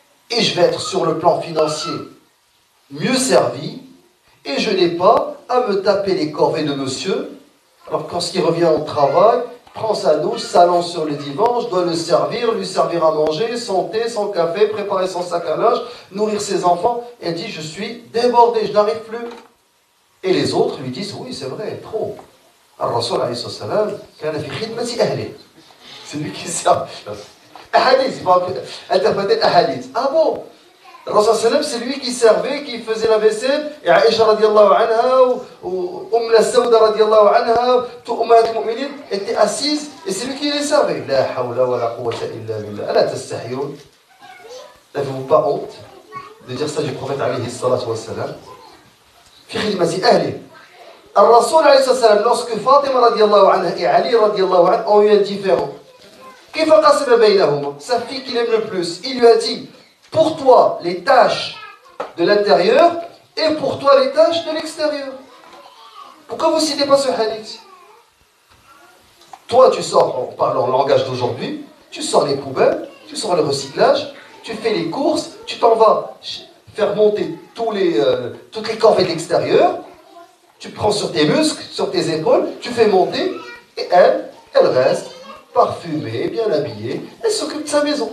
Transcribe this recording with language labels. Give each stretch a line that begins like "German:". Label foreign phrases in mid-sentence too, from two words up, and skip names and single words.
French: et je vais être sur le plan financier mieux servi, et je n'ai pas à me taper les corvées de monsieur. Alors quand il revient au travail, prend sa douche, s'allonge sur le divan, je dois le servir, lui servir à manger, son thé, son café, préparer son sac à linge, nourrir ses enfants. Et elle dit, je suis débordé, je n'arrive plus. Et les autres lui disent, oui, c'est vrai, trop.
Arabic: الرسول عليه السلام كان في خدمة أهلي.
French: C'est lui qui sert. Ahadith, il va interpréter ahadith. Ah bon? Le Rasul, c'est lui qui servait, qui faisait la vaisselle, et Aïcha
Arabic: رضي الله عنها,
French: ou Umm Sauda
Arabic: رضي الله عنها,
French: tout
Arabic: أمهات المؤمنين
French: étaient assises, et c'est lui qui les servait.
Arabic: لا حول ولا قوة إلا بالله. ألا تستحيون.
French: N'avez-vous pas honte de dire ça du prophète
Arabic: عليه الصلاة والسلام? في خدمة أهلي. الرسول عليه السلام,
French: lorsque Fatima
Arabic: رضي الله عنها
French: et Ali
Arabic: رضي الله عنها
French: ont eu un différend,
Arabic: كيف قسم بينهما,
French: sa fille qu'il aime le plus, il lui a dit, pour toi les tâches de l'intérieur et pour toi les tâches de l'extérieur. Pourquoi vous ne citez pas ce hadith? Toi tu sors, en parlant en langage d'aujourd'hui, tu sors les poubelles, tu sors le recyclage, tu fais les courses, tu t'en vas faire monter toutes les corvées de l'extérieur, tu prends sur tes muscles, sur tes épaules, tu fais monter, et elle reste parfumée, bien habillée, elle s'occupe de sa maison.